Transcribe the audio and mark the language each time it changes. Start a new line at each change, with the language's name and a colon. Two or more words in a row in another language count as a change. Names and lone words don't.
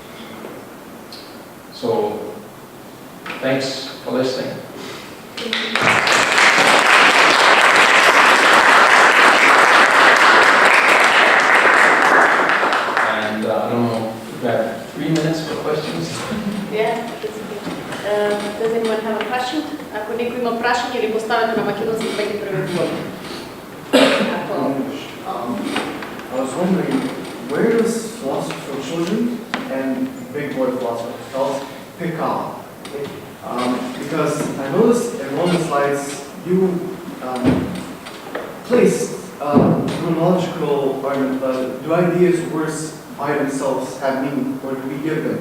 English: So, thanks for listening. And I don't know, we've got 3 minutes for questions. Yeah, that's okay. Does anyone have a question?
Macedonian: Ако некој има прашање или поставете на македонски, да ги преведуваме.
English: I was wondering, where does philosophy for children and big boy philosophy pick up? Because I noticed in one of the slides you placed chronological argument, do ideas, words by themselves have meaning, or do we give them?